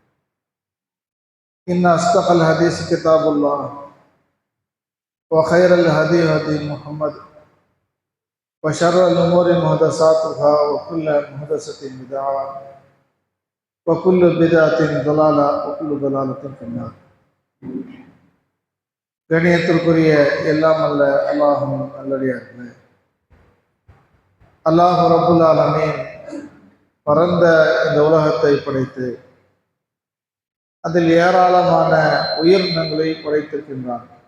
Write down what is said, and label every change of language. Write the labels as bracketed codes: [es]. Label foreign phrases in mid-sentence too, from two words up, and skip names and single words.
[ar] إن أصدق الحديث كتاب الله وخير الهدي هدي محمد وشر الأمور محدثاتها وكل محدثة بدعة وكل بدعة ضلالة وكل ضلالة في النار. [ta] கணியத்திற்குரிய எல்லாம் அல்ல அல்லாஹும் நல்லடியார்களே, அல்லாஹ் [ar] رب العالمين [ta] பரந்த இந்த உலகத்தை படைத்து அதில் ஏராளமான உயிரினங்களை படைத்திருக்கின்றான்.